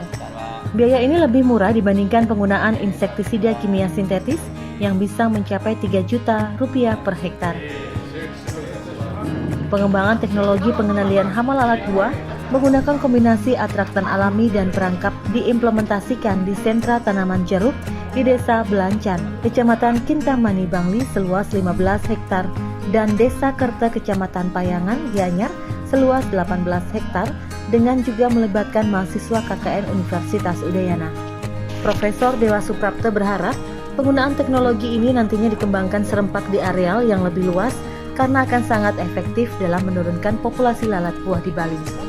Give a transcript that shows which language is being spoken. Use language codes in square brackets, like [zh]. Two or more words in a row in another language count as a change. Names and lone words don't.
[id] Biaya ini lebih murah dibandingkan penggunaan insektisida kimia sintetis yang bisa mencapai Rp3 juta per hektar. Pengembangan teknologi pengendalian hama lalat buah menggunakan kombinasi atraktan alami dan perangkap diimplementasikan di sentra tanaman jeruk di Desa Belancan, Kecamatan Kintamani, Bangli seluas 15 hektar dan Desa Kerta, Kecamatan Payangan, Gianyar seluas 18 hektar dengan juga melibatkan mahasiswa KKN Universitas Udayana. Profesor Dewa Suprapta berharap penggunaan teknologi ini nantinya dikembangkan serempak di areal yang lebih luas karena akan sangat efektif dalam menurunkan populasi lalat buah di Bali.